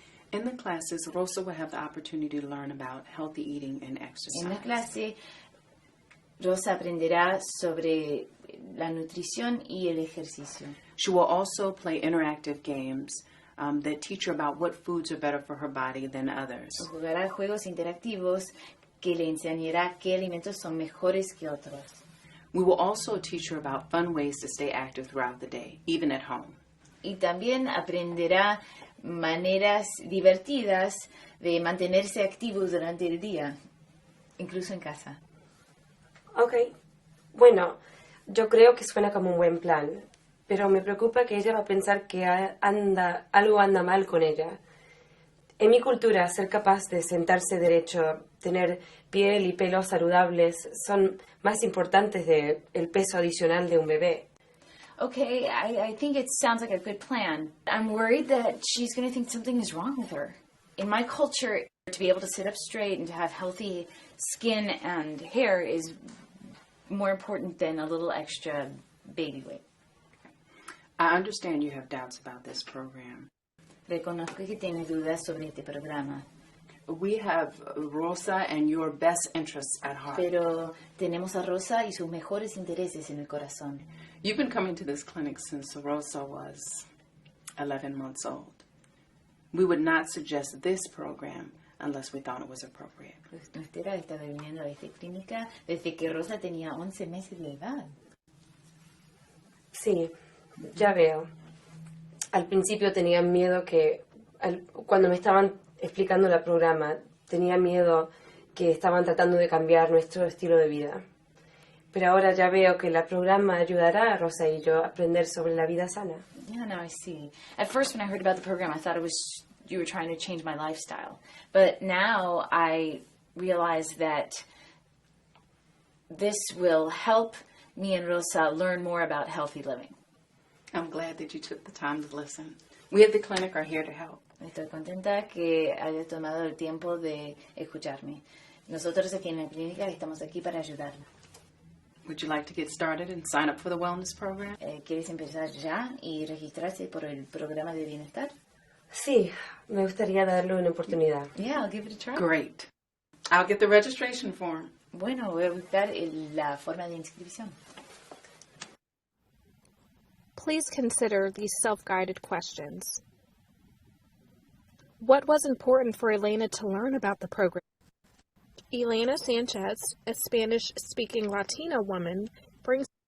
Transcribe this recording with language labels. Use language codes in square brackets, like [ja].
[en] In the classes, Rosa will have the opportunity to learn about healthy eating and exercise. [es] En la clase, Rosa aprenderá sobre la nutrición y el ejercicio. [en] She will also play interactive games that teach her about what foods are better for her body than others. [es] Jugará juegos interactivos que le enseñará qué alimentos son mejores que otros. [en] We will also teach her about fun ways to stay active throughout the day, even at home. [es] Y también aprenderá maneras divertidas de mantenerse activos durante el día, incluso en casa. Ok, bueno, yo creo que suena como un buen plan, pero me preocupa que ella va a pensar que algo anda mal con ella. En mi cultura, ser capaz de sentarse derecho, tener piel y pelo saludables son más importantes de el peso adicional de un bebé. [en] Okay, I think it sounds like a good plan. I'm worried that she's going to think something is wrong with her. In my culture, to be able to sit up straight and to have healthy skin and hair is more important than a little extra baby weight. I understand you have doubts about this program. [es] Reconozco que tiene dudas sobre este programa, [en] We have Rosa and your best interests at heart. [es] pero tenemos a Rosa y sus mejores intereses en el corazón. [en] You've been coming to this clinic since Rosa was 11 months old. We would not suggest this program unless we thought it was appropriate. [es] Usted ha estado viniendo a esta clínica desde que Rosa tenía 11 meses de edad. Sí, ya veo. Al principio tenía miedo cuando me estaban explicando el programa, tenía miedo que estaban tratando de cambiar nuestro estilo de vida. Pero ahora ya veo que el programa ayudará a Rosa y yo a aprender sobre la vida sana. [en] Yeah, no, I see. At first, when I heard about the program, I thought you were trying to change my lifestyle. But now I realize that this will help me and Rosa learn more about healthy living. I'm glad that you took the time to listen. We at the clinic are here to help. [es] Estoy contenta que haya tomado el tiempo de escucharme. Nosotros aquí en la clínica estamos aquí para ayudarla. [en] Would you like to get started and sign up for the wellness program? [es] ¿Quieres empezar ya y registrarse por el programa de bienestar? Sí, me gustaría darle una oportunidad. [en] Yeah, I'll give it a try. Great. I'll get the registration form. [es] Bueno, voy a buscar la forma de inscripción. [en] Please consider these self-guided questions. What was important for Elena to learn about the program? Elena Sanchez, a Spanish-speaking Latina woman, brings...